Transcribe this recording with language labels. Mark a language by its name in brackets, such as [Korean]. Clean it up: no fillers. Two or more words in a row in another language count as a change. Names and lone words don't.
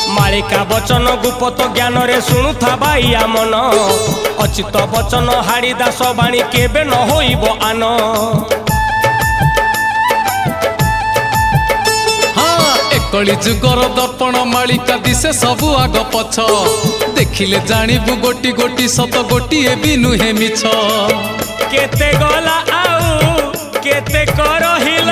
[Odia] ମାଳିକା ବଚନ ଗୁପତ ଜ୍ଞାନ ରେ ଶୁଣୁଥା ବାଇଆ ମନ ଅଚିତ ବଚନ ହାଡ଼ି ଦାସ ବାଣୀ କେବେ ନ ହୋଇବ ଆନ। କଳି ଯୁଗର ଦର୍ପଣ ମାଳିକା ଦିସେ ସବୁ ଆଗ ପଛ ଦେଖିଲେ ଜାଣିବୁ ଗୋଟି ଗୋଟି ସତ ଗୋଟିଏ ବି ନୁହେ ମିଛ। କେତେ ଗଲା ଆଉ କେତେ କରହିଲା